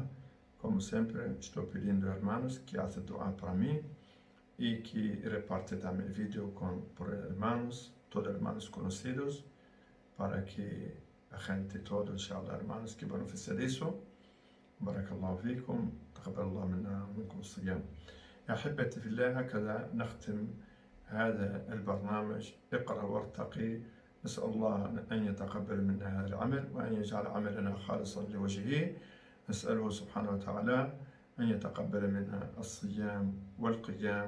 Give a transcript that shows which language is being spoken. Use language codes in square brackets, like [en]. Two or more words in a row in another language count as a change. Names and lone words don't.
[es] Como siempre, estoy pidiendo a hermanos que hacen dua para mí y que reparten también el vídeo por hermanos, todos hermanos conocidos, para que la gente, todos, inshallah, hermanos que beneficien de eso. [ar] بارك الله فيكم، تقبل الله منا ومنكم الصيام. يا أحبتي في الله، هكذا نختم هذا البرنامج اقرأ وارتقي. نسأل الله أن يتقبل منا هذا العمل وأن يجعل عملنا خالصا لوجهه. نسأله سبحانه وتعالى أن يتقبل منا الصيام والقيام.